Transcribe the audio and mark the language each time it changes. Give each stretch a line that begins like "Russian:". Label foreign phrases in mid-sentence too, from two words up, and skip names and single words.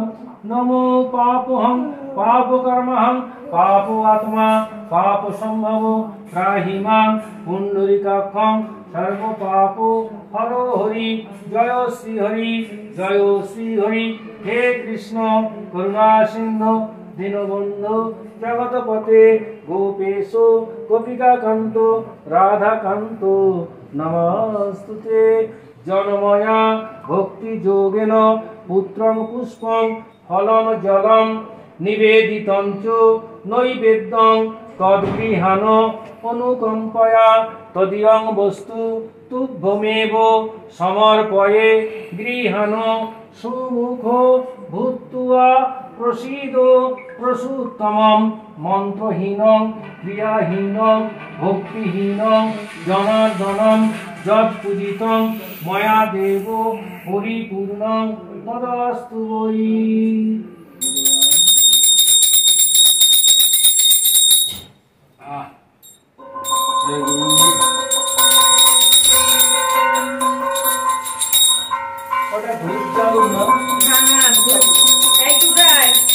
Sanskrit: নমো পাপহং পাপ কর্মহং পাপ আত্মা পাপ সম্ভব ত্রাহি মাং পুণ্ডরিকাক্ষং সর্ব পাপ হর হরি জয় শ্রী হরি জয় শ্রী হরি। হে কৃষ্ণ করুণা সিন্ধু দীনবন্ধু জগৎপতে গোপেশ গোপিকাকান্ত রাধাকান্ত নমস্তুতে। জনময়া ভক্তি যোগেন পুত্রং পুষ্পং ফলং জলং নিবেদিতং চ নৈবেদ্যং তদ্গৃহাণ অনুকম্পয়া তদীয়ং বস্তু তুভ্যমেব সমর্পয়ে গৃহাণ সুমুখ ভূত্বা প্রসীদ প্রসূত্তমম মন্ত্রহীনং ক্রিয়াহীনং ভক্তিহীনং জনার্দনম যৎপূজিতং ময়া দেব পরিপূর্ণং তদস্তু বৈ।
Bangla: ওটা ধূপ জ্বালুন না। হ্যাঁ এই চূড়ায়